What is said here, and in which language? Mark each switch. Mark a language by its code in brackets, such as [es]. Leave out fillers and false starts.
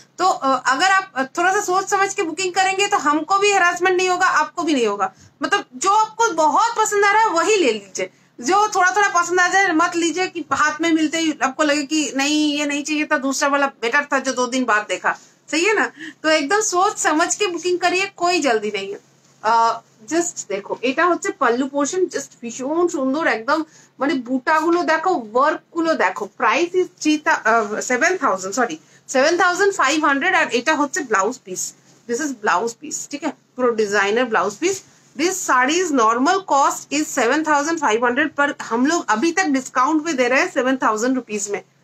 [hi] तो अगर आप थोड़ा सा सोच समझ के बुकिंग करेंगे तो हमको भी हैरासमेंट नहीं होगा, आपको भी नहीं होगा। मतलब जो आपको बहुत पसंद आ रहा है वही ले लीजिए, जो थोड़ा थोड़ा पसंद आ जाए मत लीजिए कि हाथ में मिलते ही आपको लगे कि नहीं ये नहीं चाहिए था, दूसरा वाला बेटर था जो 2 दिन बाद देखा, सही है ना? तो एकदम सोच समझ के बुकिंग करिए, कोई जल्दी नहीं है। [bn] জাস্ট দেখো এটা হচ্ছে পাল্লু পোর্শন, জাস্ট ভীষণ সুন্দর একদম, মানে বুটাগুলো দেখো, ওয়ার্ক গুলো দেখো। [en] price is 7,500, [bn] আর এটা হচ্ছে blouse piece, [en] this is blouse piece, [bn] ঠিক है? [hi] পুরো designer blouse piece. [en] this sari's normal cost is 7,500, [hi] पर हम लोग अभी तक डिस्काउंट पे दे रहे हैं 7,000 रुपीज में।